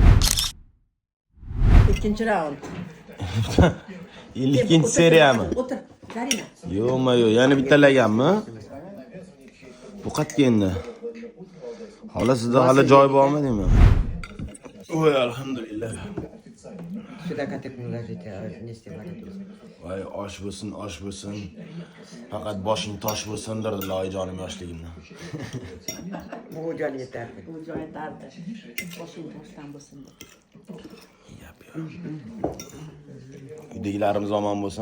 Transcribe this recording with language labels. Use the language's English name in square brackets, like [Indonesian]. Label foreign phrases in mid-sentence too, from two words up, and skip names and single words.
[Uzbek] Ikkinchi raund. Ikkinchi seriyami? O'tir. Zarina. Yo'qmi-yo'q, yana bittalaganmi? Bu qayerga endi? Hala sizda hali joy bormi deyman? Voy, alhamdulillah. [Russian] Сюда как так положите, вместе варить. [Uzbek] Voy, osh bo'lsin, osh bo'lsin. Faqat boshing tosh bo'lsin derdilar oyijonim yoshligimdan. Bu joy yetarli. Bu joy dardi. Boshing toshdan bo'lsin. Yap, yap. Uydagilarimiz omon bo'lsin.